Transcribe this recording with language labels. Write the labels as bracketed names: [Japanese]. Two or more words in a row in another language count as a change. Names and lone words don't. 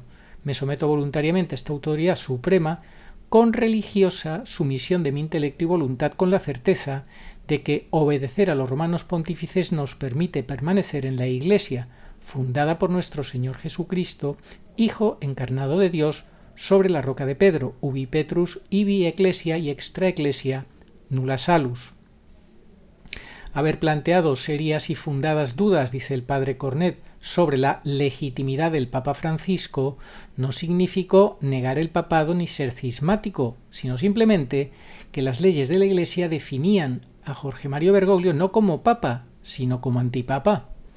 [Spanish] Me someto voluntariamente a esta autoridad suprema con religiosa sumisión de mi intelecto y voluntad, con la certeza de que obedecer a los romanos pontífices nos permite permanecer en la Iglesia, fundada por nuestro Señor Jesucristo, Hijo encarnado de Dios, sobre la roca de Pedro, [Latin] ubi Petrus, ibi ecclesia y extra ecclesia nulla salus. [Spanish] Haber planteado serias y fundadas dudas, dice el padre Cornet, sobre la legitimidad del Papa Francisco no significó negar el papado ni ser cismático, sino simplemente que las leyes de la Iglesia definían a Jorge Mario Bergoglio no como papa, sino como antipapa.